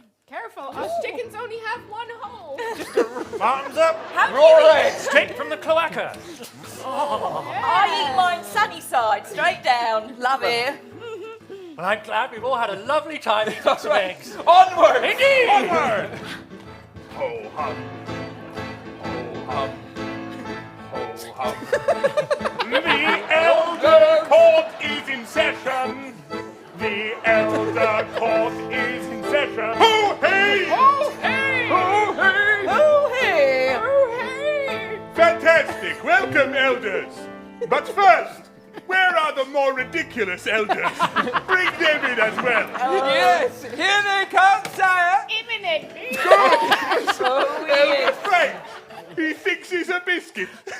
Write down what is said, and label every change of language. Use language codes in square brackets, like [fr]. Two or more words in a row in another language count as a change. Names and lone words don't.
[en] Careful, us chickens only have one hole. Bottoms up. Roar straight from the cloaca. I eat mine sunny side, straight down. Love it. Well, I'm glad we've all had a lovely time eating some eggs. Onward! Indeed! Onward! Ho hum. Ho hum. Ho hum. The elder court is in session. The elder court is in session. Ho hey! Ho hey! Ho hey! Ho hey! Ho hey! Fantastic! Welcome, elders. But first, where are the more ridiculous elders? Bring them in as well. Yes, here they come, sire. Imminently. Elder Frank, he thinks he's a biscuit.